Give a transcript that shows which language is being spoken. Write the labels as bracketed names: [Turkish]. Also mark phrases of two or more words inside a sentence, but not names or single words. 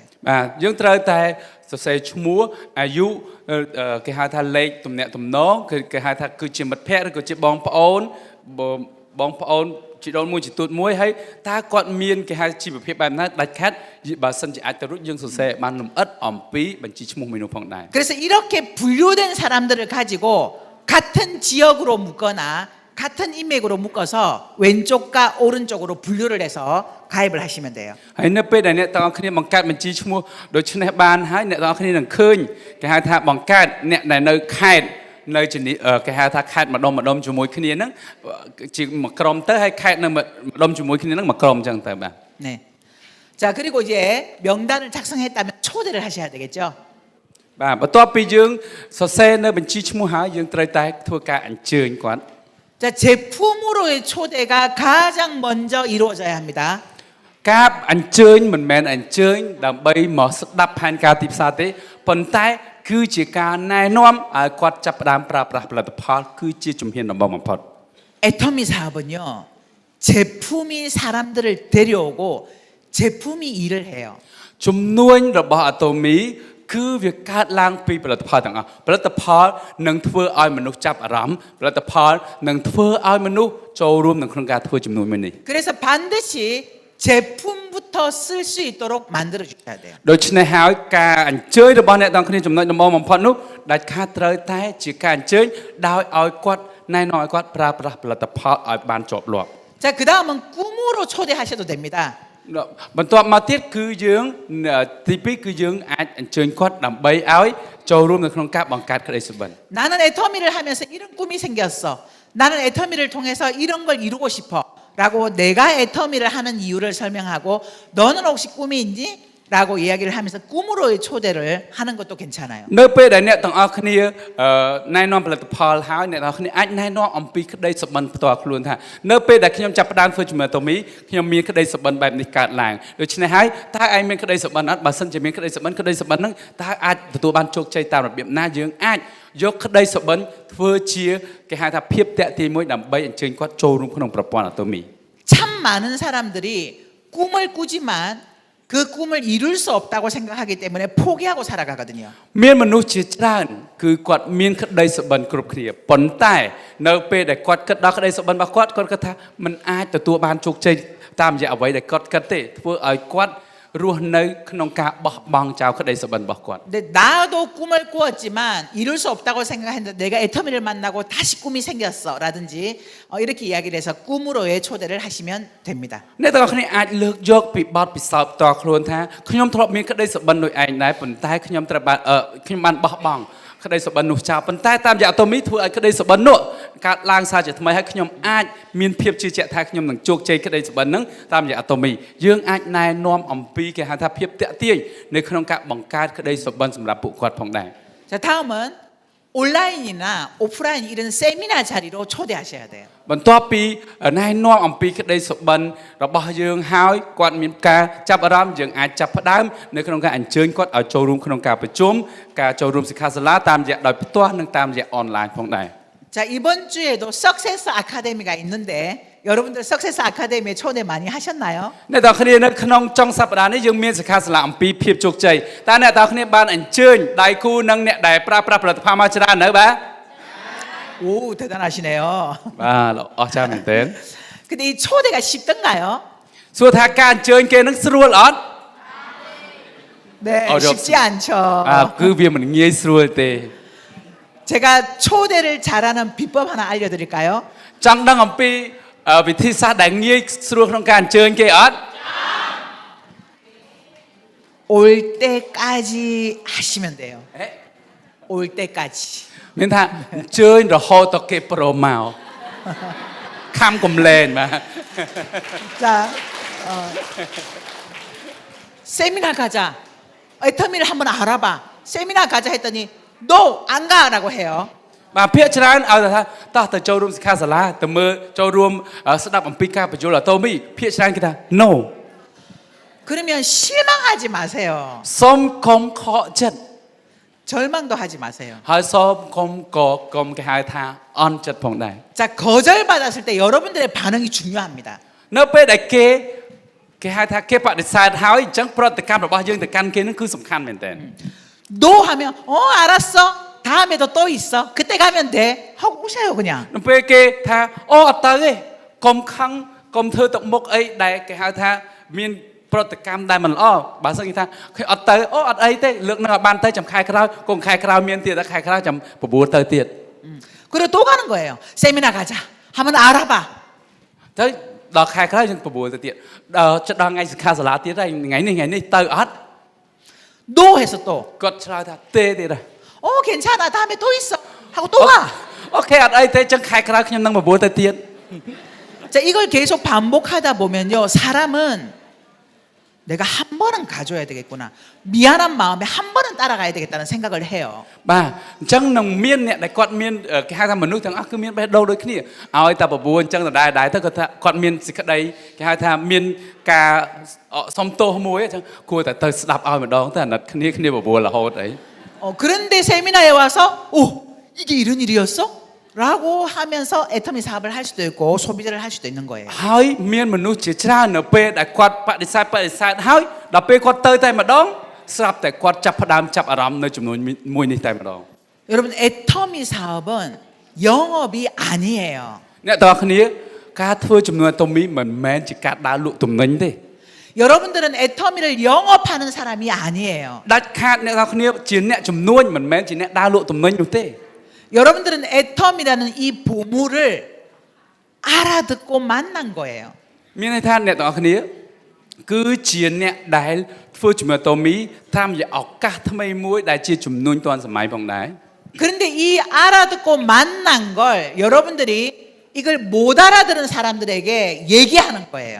[Khmer] បាទយើងត្រូវតែសរសេរឈ្មោះអាយុគេហៅថាលេខទំនាក់ទំនងគឺគេហៅថាគឺជាមិត្តភ័ក្តិឬក៏ជាបងប្អូនជីដូនមួយជីទួតមួយហើយតើគាត់មានគេហៅជីវភាពបែបណាដាច់ខាត់បើសិនជាអាចទៅរួចយើងសរសេរបានលម្អិតអំពីបញ្ជីឈ្មោះមួយនោះផងដែរ [Korean] 그래서 이렇게 분류된 사람들을 가지고 같은 지역으로 묶거나 같은 인맥으로 묶어서 왼쪽과 오른쪽으로 분류를 해서 가입을 하시면 돼요. [Khmer] ហើយនៅពេលដែលអ្នកទាំងអស់គ្នាបង្កើតបញ្ជីឈ្មោះដូច្នេះបានហើយអ្នកទាំងអស់គ្នានឹងឃើញគេហៅថាបង្កើតអ្នកដែលនៅខេត្តនៅគេហៅថាខេត្តម្ដុំជាមួយគ្នាហ្នឹងជាមួយក្រុមទៅហើយខេត្តនៅម្ដុំជាមួយគ្នាហ្នឹងមួយក្រុមអញ្ចឹងទៅបាទ [Korean] 네. 자, 그리고 이제 명단을 작성했다면 초대를 하셔야 되겠죠. [Khmer] បាទបន្ទាប់ពីយើងសរសេរនៅបញ្ជីឈ្មោះហើយយើងត្រូវតែធ្វើការអញ្ជើញគាត់ [Korean] 자, 제품으로의 초대가 가장 먼저 이루어져야 합니다. [Khmer] ការអញ្ជើញមិនមែនអញ្ជើញដើម្បីមកស្ដាប់ផែនការទីផ្សារទេប៉ុន្តែគឺជាការណែនាំឲ្យគាត់ចាប់ផ្ដើមប្រើប្រាស់ផលិតផលគឺជាជំហានដំបូងបំផុត [Korean] 애터미 사업은요. 제품이 사람들을 데려오고 제품이 일을 해요. [Khmer] ជំនួញរបស់អាតូមីគឺវាកើតឡើងពីផលិតផលទាំងអស់ផលិតផលនឹងធ្វើឲ្យមនុស្សចាប់អារម្មណ៍ផលិតផលនឹងធ្វើឲ្យមនុស្សចូលរួមនៅក្នុងការធ្វើជំនួញមួយនេះ [Korean] 그래서 반드시 제품부터 쓸 수 있도록 만들어 주셔야 돼요. [Khmer] ដូច្នេះហើយការអញ្ជើញរបស់អ្នកទាំងគ្នាចំណុចដំបូងបំផុតនោះដាច់ខាតត្រូវតែជាការអញ្ជើញដោយឲ្យគាត់ណែនាំឲ្យគាត់ប្រើប្រាស់ផលិតផលឲ្យបានជាប់លាប់ [Korean] 자, 그다음은 꿈으로 초대하셔도 됩니다. [Khmer] បន្ទាប់មកទៀតគឺយើងទី2គឺយើងអាចអញ្ជើញគាត់ដើម្បីឲ្យចូលរួមនៅក្នុងការបង្កើតក្តីសុបិន [Korean] 나는 애터미를 하면서 이런 꿈이 생겼어. 나는 애터미를 통해서 이런 걸 이루고 싶어. 라고 내가 애터미를 하는 이유를 설명하고 너는 혹시 꿈이 있니? 라고 이야기를 하면서 꿈으로의 초대를 하는 것도 괜찮아요. [Khmer] នៅពេលដែលអ្នកទាំងអស់គ្នាណែនាំផលិតផលហើយអ្នកទាំងអស់គ្នាអាចណែនាំអំពីក្តីសុបិនផ្ទាល់ខ្លួនថានៅពេលដែលខ្ញុំចាប់ផ្ដើមធ្វើជាមួយអាតូមីខ្ញុំមានក្តីសុបិនបែបនេះកើតឡើងដូច្នេះហើយតើឯងមានក្តីសុបិនអត់បើសិនជាមានក្តីសុបិនហ្នឹងតើអាចទទួលបានជោគជ័យតាមរបៀបណាយើងអាចយកក្តីសុបិនធ្វើជាគេហៅថាភាពតាក់ទាញមួយដើម្បីអញ្ជើញគាត់ចូលរួមក្នុងប្រព័ន្ធអាតូមី [Korean] 참 많은 사람들이 꿈을 꾸지만 그 꿈을 이룰 수 없다고 생각하기 때문에 포기하고 살아가거든요. [Khmer] មានមនុស្សជាច្រើនគឺគាត់មានក្តីសុបិនគ្រប់គ្នាប៉ុន្តែនៅពេលដែលគាត់គិតដល់ក្តីសុបិនរបស់គាត់គាត់គិតថាមិនអាចទទួលបានជោគជ័យតាមរយៈអ្វីដែលគាត់គិតទេធ្វើឲ្យគាត់រស់នៅក្នុងការបោះបង់ចោលក្តីសុបិនរបស់គាត់ [Korean] 근데 나도 꿈을 꾸었지만 이룰 수 없다고 생각했는데 내가 애터미를 만나고 다시 꿈이 생겼어라든지 이렇게 이야기를 해서 꿈으로의 초대를 하시면 됩니다. [Khmer] អ្នកទាំងអស់គ្នាអាចលើកយកពីបទពិសោធន៍ផ្ទាល់ខ្លួនថាខ្ញុំធ្លាប់មានក្តីសុបិនដូចឯងដែរប៉ុន្តែខ្ញុំត្រូវបានខ្ញុំបានបោះបង់ក្តីសុបិននោះចោលប៉ុន្តែតាមរយៈអាតូមីធ្វើឲ្យក្តីសុបិននោះកើតឡើងសារជាថ្មីហើយខ្ញុំអាចមានភាពជឿជាក់ថាខ្ញុំនឹងជោគជ័យក្តីសុបិនហ្នឹងតាមរយៈអាតូមីយើងអាចណែនាំអំពីគេហៅថាភាពតាក់ទាញនៅក្នុងការបង្កើតក្តីសុបិនសម្រាប់ពួកគាត់ផងដែរ [Korean] 자, 다음은 온라인이나 오프라인 이런 세미나 자리로 초대하셔야 돼요. [Khmer] បន្ទាប់ពីណែនាំអំពីក្តីសុបិនរបស់យើងហើយគាត់មានការចាប់អារម្មណ៍យើងអាចចាប់ផ្ដើមនៅក្នុងការអញ្ជើញគាត់ឲ្យចូលរួមក្នុងការប្រជុំការចូលរួមសិក្ខាសាលាតាមរយៈដោយផ្ទាល់និងតាមរយៈអនឡាញផងដែរ [Korean] 자, 이번 주에도 석세스 아카데미가 있는데 여러분들 석세스 아카데미에 초대 많이 하셨나요? [Khmer] អ្នកទាំងគ្នានៅក្នុងចុងសប្តាហ៍នេះយើងមានសិក្ខាសាលាអំពីភាពជោគជ័យតើអ្នកទាំងគ្នាបានអញ្ជើញដៃគូនិងអ្នកដែលប្រើប្រាស់ផលិតផលមកច្រើននៅបាទ [Korean] 오, 대단하시네요. [Khmer] បាទអស្ចារ្យមែនទែន [Korean] 근데 이 초대가 쉽던가요? [Khmer] សួរថាការអញ្ជើញគេនឹងស្រួលអត់ [Korean] 네, 어렵습니다. 쉽지 않죠. [Khmer] គឺវាមិនងាយស្រួលទេ [Korean] 제가 초대를 잘하는 비법 하나 알려드릴까요? [Khmer] ចង់ដឹងអំពីវិធីសាស្ត្រដែលងាយស្រួលក្នុងការអញ្ជើញគេអត់ [Korean] 올 때까지 하시면 돼요. 올 때까지. [Khmer] មានថាអញ្ជើញរហូតដល់គេប្រមកខំកំលែងបាទ [Korean] 자, 세미나 가자. 애터미를 한번 알아봐. 세미나 가자 했더니 너 안 가라고 해요. [Khmer] បាទភាគច្រើនឲ្យថាតោះទៅចូលរួមសិក្ខាសាលាទៅមើលចូលរួមស្ដាប់អំពីការបញ្យល់អាតូមីភាគច្រើនគេថា no [Korean] 그러면 실망하지 마세요. [Khmer] សូមកុំខកចិត្ត [Korean] 절망도 하지 마세요. [Khmer] ហើយសូមកុំគេហៅថាអន់ចិត្តផងដែរ [Korean] 자, 거절받았을 때 여러분들의 반응이 중요합니다. [Khmer] នៅពេលដែលគេហៅថាគេបដិសេធហើយអញ្ចឹងប្រតិកម្មរបស់យើងទៅកាន់គេនឹងគឺសំខាន់មែនទែន [Korean] 노 하면 알았어. 다음에도 또 있어. 그때 가면 돼. 하고 오세요 그냥. [Khmer] នៅពេលគេថាអូអត់ទៅទេកុំខឹងកុំធ្វើទឹកមុខអីដែលគេហៅថាមានប្រតិកម្មដែលមិនល្អបើសិនគេថាគេអត់ទៅអូអត់អីទេលើកនឹងឲ្យបានទៅចាំខែក្រោយកុំខែក្រោយមានទៀតតែខែក្រោយចាំបបួលទៅទៀត [Korean] 그리고 또 가는 거예요. 세미나 가자. 한번 알아봐. [Khmer] ទៅដល់ខែក្រោយយើងបបួលទៅទៀតចិត្តដល់ថ្ងៃសិក្ខាសាលាទៀតហើយថ្ងៃនេះទៅអត់ [Korean] 노 해서 또. [Khmer] គាត់ឆ្លើយថាទេទៀតហើយ [Korean] 괜찮아. 다음에 또 있어. 하고 또 가. [Khmer] អូខេអត់អីទេចឹងខែក្រោយខ្ញុំនឹងបបួលទៅទៀត [Korean] 자, 이걸 계속 반복하다 보면요. 사람은 내가 한 번은 가줘야 되겠구나. 미안한 마음에 한 번은 따라가야 되겠다는 생각을 해요. [Khmer] បាទអញ្ចឹងនឹងមានអ្នកដែលគាត់មានគេហៅថាមនុស្សទាំងអស់គឺមានបេះដូងដូចគ្នាឲ្យតែបបួលអញ្ចឹងដដែលទៅគាត់ថាគាត់មានសេចក្តីគេហៅថាមានការសំទោសមួយអញ្ចឹងគួរតែទៅស្ដាប់ឲ្យម្ដងទៅអាណិតគ្នាបបួលរហូតអី [Korean] 그런데 세미나에 와서 이게 이런 일이었어? 라고 하면서 애터미 사업을 할 수도 있고 소비자를 할 수도 있는 거예요. [Khmer] ហើយមានមនុស្សជាច្រើននៅពេលដែលគាត់បដិសេធហើយដល់ពេលគាត់ទៅតែម្ដងស្រាប់តែគាត់ចាប់ផ្ដើមចាប់អារម្មណ៍នៅចំនួនមួយនេះតែម្ដង [Korean] 여러분 애터미 사업은 영업이 아니에요. [Khmer] អ្នកទាំងអស់គ្នាការធ្វើចំនួនអាតូមីមិនមែនជាការដើរលក់ទំនិញទេ [Korean] 여러분들은 애터미를 영업하는 사람이 아니에요. [Khmer] ដាច់ខាតអ្នកទាំងអស់គ្នាជាអ្នកចំនួនមិនមែនជាអ្នកដើរលក់ទំនិញនោះទេ [Korean] 여러분들은 애텀이라는 이 보물을 알아듣고 만난 거예요. [Khmer] មានន័យថាអ្នកទាំងអស់គ្នាគឺជាអ្នកដែលធ្វើជំនួយអាតូមីតាមរយៈឱកាសថ្មីមួយដែលជាជំនួយទាន់សម័យផងដែរ [Korean] 그런데 이 알아듣고 만난 걸 여러분들이 이걸 못 알아들은 사람들에게 얘기하는 거예요.